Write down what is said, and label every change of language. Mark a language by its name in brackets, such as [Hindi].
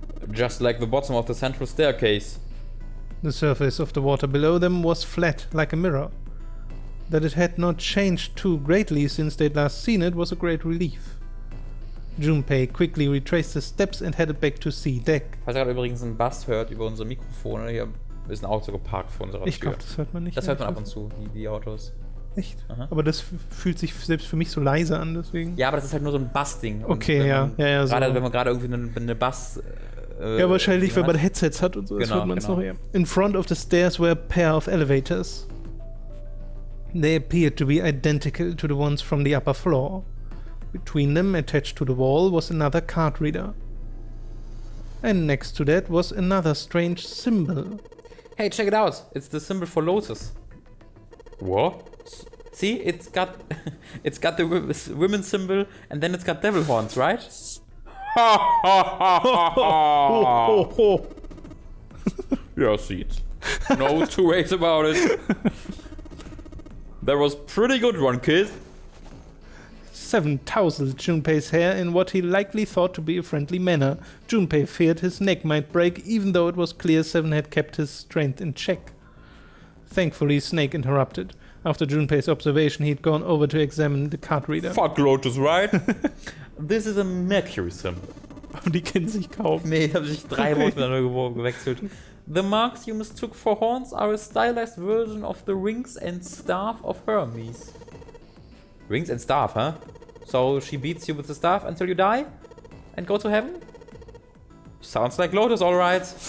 [English] Just like the bottom of the central staircase. The surface of the water below them was flat, like a mirror. That it had not changed too greatly since they'd last seen it was a great relief. Junpei quickly retraced the steps and headed back to C-Deck. [German] Falls ihr gerade übrigens einen Bass hört über unsere Mikrofone, hier ist ein Auto geparkt vor unserer Tür. Ich glaube, das hört man nicht. Das hört man ab und zu, die Autos. Echt? Aha. Aber das fühlt sich selbst für mich so leise an, deswegen. Ja, aber das ist halt nur so ein Bassding. Okay, ja. Gerade so. wenn man gerade irgendwie eine Ja, wahrscheinlich, wenn man Headsets hat und so, das hört man es noch eher. [English] In front of the stairs were a pair of elevators. They appeared to be identical to the ones from the upper floor. Between them, attached to the wall, was another card reader. And next to that was another strange symbol. Hey, check it out. It's the symbol for Lotus. What? See, it's got the women's symbol, and then it's got devil horns, right? Yeah, see it. No two ways about it. That was pretty good one, kid. 7 tousled Junpei's hair in what he likely thought to be a friendly manner. Junpei feared his neck might break, even though it was clear Seven had kept his strength in check. Thankfully, Snake interrupted. After Junpei's observation, he'd gone over to examine the card reader. Fuck Lotus, right? This is a Mercury symbol. [German] Aber die kennen sich kaum. Nee, die haben sich 3 Mal miteinander gewechselt. [English] The marks you mistook for horns are a stylized version of the rings and staff of Hermes. Rings and staff, huh? So she beats you with the staff until you die? And go to heaven? Sounds like Lotus, alright.